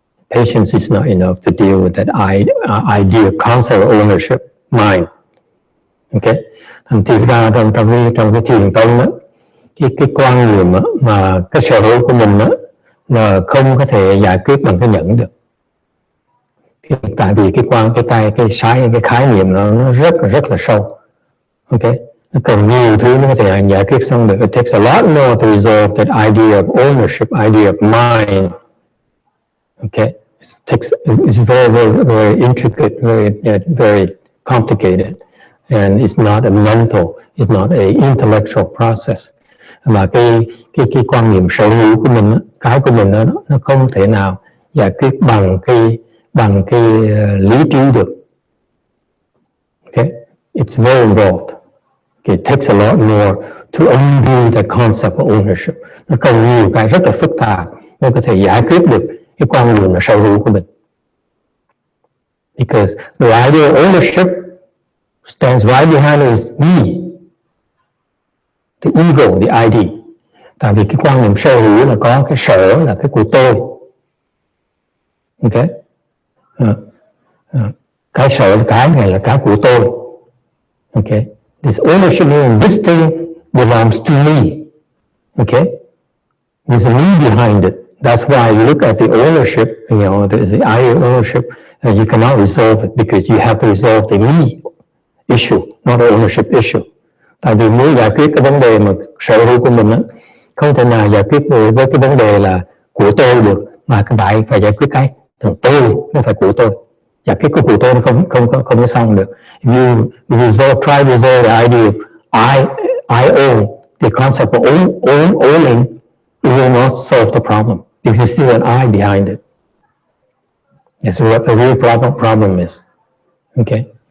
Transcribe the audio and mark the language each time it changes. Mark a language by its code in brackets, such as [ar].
[en] Patience is not enough to deal with that idea, concept of ownership, mind. Okay. [vi] Thành thực ra trong cái thiền tông đó, cái quan niệm đó, mà cái sở hữu của mình đó, là không có thể giải quyết bằng cái nhẫn được. Tại vì cái khái niệm nó rất là sâu. Okay. Nó cần nhiều thứ nó có thể giải quyết xong được. [en] It takes a lot more to resolve that idea of ownership, idea of mind. Okay. It's very intricate, very complicated, and it's not a mental, it's not a intellectual process. [vi] Mà cái quan niệm sở hữu của mình, cái của mình đó, nó không thể nào giải quyết bằng cái lý trí được. [en] Okay, it's very involved. Okay, it takes a lot more to undo the concept of ownership. [vi] Nó cần nhiều cái rất là phức tạp mới có thể giải quyết được cái quan niệm là sở hữu của mình. [en] Because the idea of ownership stands right behind is me, the ego, the ID. [vi] Tại vì cái quan niệm sở hữu là có cái sở là cái của tôi. Okay. Cái sở cái này là cái của tôi. [en] Okay. This ownership means this thing belongs to me. Okay. There's a me behind it. That's why you look at the ownership, the idea of ownership, you cannot resolve it because you have to resolve the me issue, not the ownership issue. [vi] Tại vì muốn giải quyết cái vấn đề mà sở hữu của mình á, không thể nào giải quyết với cái vấn đề là của tôi được, mà phải giải quyết cái thằng tôi, không phải của tôi. Giải quyết cái của tôi nó không có xong được. [en] If you try to resolve the idea of I own, the concept of owning, it will not solve the problem. There's still an I behind it. That's what the real problem is. Okay.